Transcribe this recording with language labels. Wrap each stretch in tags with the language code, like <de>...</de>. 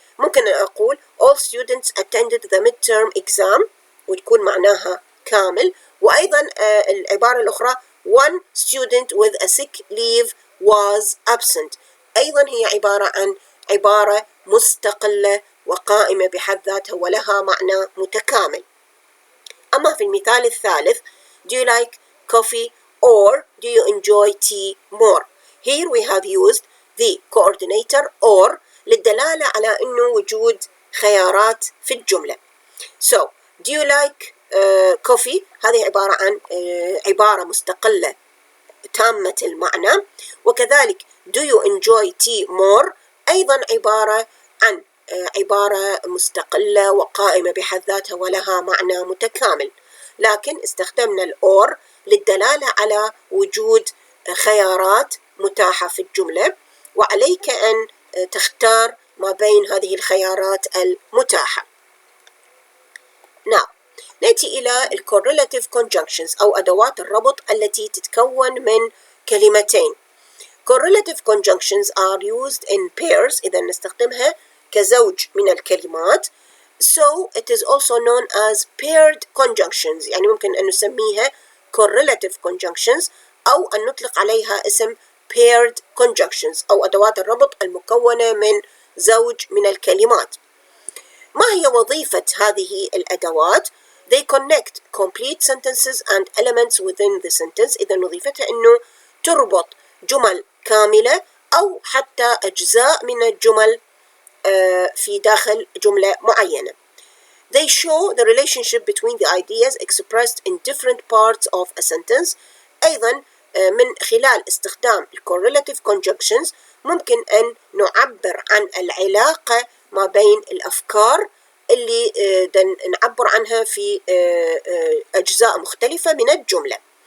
<ar>ممكن أن أقول</ar> <en>all students attended the midterm exam</en> <ar>وتكون معناها كامل، وأيضا العبارة الأخرى</ar> <en>one student with a sick leave was absent</en> <ar>أيضا هي عبارة عن عبارة مستقلة وقائمة بحد ذاتها ولها معنى متكامل. أما في المثال الثالث</ar> <en>do you like coffee or do you enjoy tea more? Here we have used the coordinator or</en> <ar>للدلالة على أنه وجود خيارات في الجملة. So</ar> <en>do you like coffee</en> <ar>هذه عبارة عن عبارة مستقلة تامة المعنى، وكذلك</ar> <en>do you enjoy tea more</en> <ar>أيضا عبارة عن عبارة مستقلة وقائمة بحد ذاتها ولها معنى متكامل، لكن استخدمنا الأور للدلالة على وجود خيارات متاحة في الجملة، وعليك أن تختار ما بين هذه الخيارات المتاحة. Now, نأتي إلى Correlative Conjunctions أو أدوات الربط التي تتكون من كلمتين.</ar> <en>Correlative Conjunctions are used in pairs</en> <ar>إذا نستخدمها كزوج من الكلمات.</ar> <en>So it is also known as paired conjunctions،</en> <ar>يعني ممكن أن نسميها Correlative Conjunctions أو أن نطلق عليها اسم paired conjunctions أو أدوات الربط المكونة من زوج من الكلمات. ما هي وظيفة هذه الأدوات؟</ar> <en>They connect complete sentences and elements within the sentence.</en> <ar>إذا وظيفتها أنه تربط جمل كاملة أو حتى أجزاء من الجمل في داخل جملة معينة.</ar> <en>They show the relationship between the ideas expressed in different parts of a sentence.</en> <ar>أيضا من خلال استخدام Correlative Conjunctions ممكن أن نعبر عن العلاقة ما بين الأفكار اللي نعبر عنها في أجزاء مختلفة من الجملة.</ar>